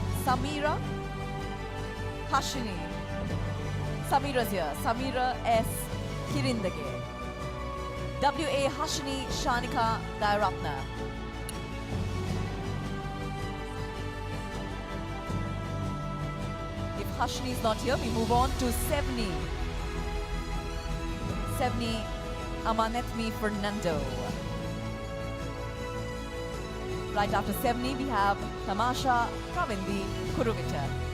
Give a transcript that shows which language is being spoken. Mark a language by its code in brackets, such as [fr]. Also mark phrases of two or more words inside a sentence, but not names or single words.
[en] Samira Hashini. Samira's here. Samira S. Kirindage. W.A. Hashini Shanika Dairatna. If Hashini is not here, we move on to Sevni. Sevni Amanetmi Fernando. Right after Sevni, we have Tamasha Pravindi Kuruvita.